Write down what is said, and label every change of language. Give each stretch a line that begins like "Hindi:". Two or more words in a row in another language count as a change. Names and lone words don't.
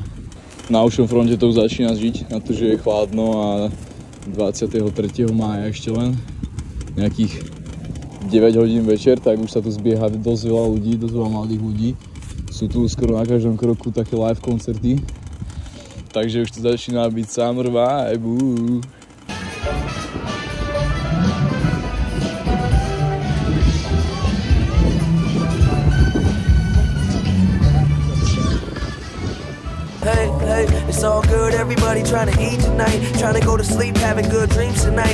Slovak: Na ušom fronte to už začína žiť, na to, že je chladno a 23. mája ešte len nejakých 9 hodín večer, tak už sa tu zbieha dosť veľa ľudí, dosť veľa mladých ľudí. Sú tu skoro na každom kroku také live koncerty. Takže už to začína byť
English: summer vibe. It's all good, everybody trying to eat tonight, trying to go to sleep, having good dreams tonight.